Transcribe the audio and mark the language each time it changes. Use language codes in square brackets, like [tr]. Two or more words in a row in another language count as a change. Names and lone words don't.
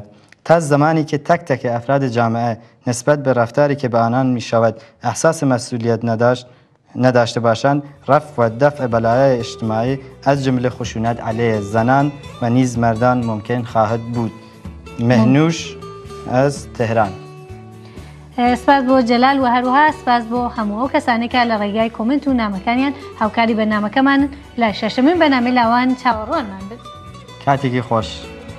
[fa] تا زمانی که تک تک افراد جامعه نسبت به رفتاری که به آنان می شود احساس مسئولیت نداشته باشند، رفع و دفع بلایای اجتماعی از جمله خشونت علیه زنان و نیز مردان ممکن خواهد بود. مهنوش از تهران. [ckb] سپاس بۆ جەلال و هەروها سپاس بۆ هەموو ئەو کەسانی کە لە ڕێگای کۆمنت و نامەکانیان هاوکاری بەرنامەکەمان لە شەشەمین بەنامەی لاوان چاوەڕوانمان بن. کاتێکی خۆش.